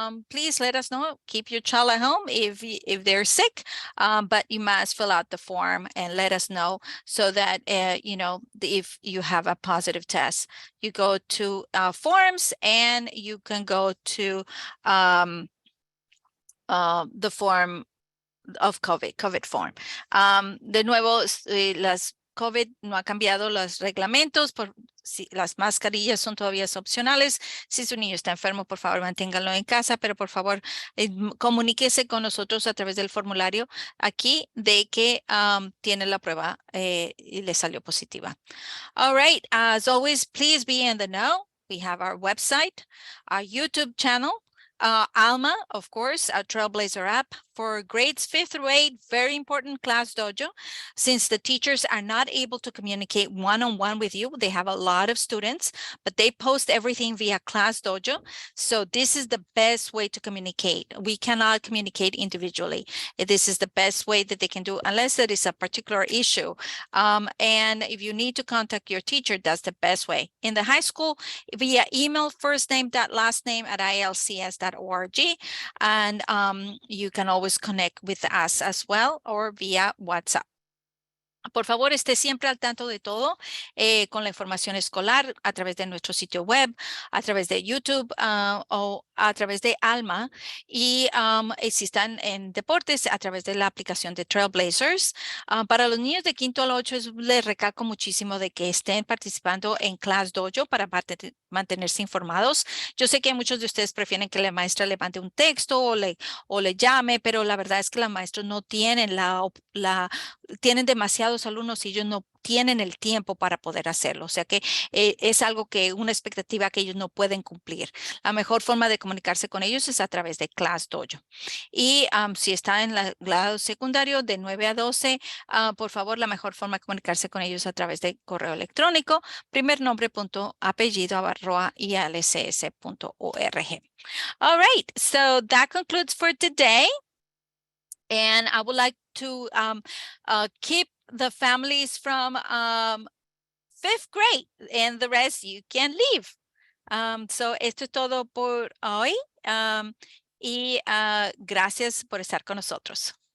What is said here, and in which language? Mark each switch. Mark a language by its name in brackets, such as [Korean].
[English] Please let us know. Keep your child at home if they're sick, but you must fill out the form and let us know so that, if you have a positive test. You go to forms and you can go to the form of COVID form. [Spanish] De nuevo, las COVID no ha cambiado los reglamentos, las mascarillas son todavía opcionales. Si su niño está enfermo, por favor, manténganlo en casa, pero por favor, comuníquese con nosotros a través del formulario aquí de que tiene la prueba y le salió positiva. [English] All right, as always, please be in the know. We have our website, our YouTube channel, Alma, of course, our Trailblazer app, for grades 5th through 8, very important class dojo. Since the teachers are not able to communicate one-on-one with you, they have a lot of students, but they post everything via class dojo. So this is the best way to communicate. We cannot communicate individually. This is the best way that they can do, unless there is a particular issue. And if you need to contact your teacher, that's the best way. In the high school, via email, firstname.lastname@ialcs.org. And you can always connect with us as well, or via WhatsApp. [Spanish] Por favor, esté siempre al tanto de todo con la información escolar a través de nuestro sitio web, a través de YouTube o a través de Alma. Y si están en deportes, a través de la aplicación de Trailblazers. Para los niños de 5º al 8, les recalco muchísimo de que estén participando en Class Dojo para mantenerse informados. Yo sé que muchos de ustedes prefieren que la maestra le mande un texto o le llame, pero la verdad es que los maestros no tienen tienen demasiados alumnos y ellos no tienen el tiempo para poder hacerlo. O sea que es algo una expectativa que ellos no pueden cumplir. La mejor forma de comunicarse con ellos es a través de Class Dojo. Y si está en el grado secundario de 9 a 12, por favor, la mejor forma de comunicarse con ellos es a través de correo electrónico, primernombre.apellido@ialcs.org. [English] All right, so that concludes for today. And I would like to keep the families from 5th grade, and the rest you can leave. [Spanish] So esto es todo por hoy. Y gracias por estar con nosotros.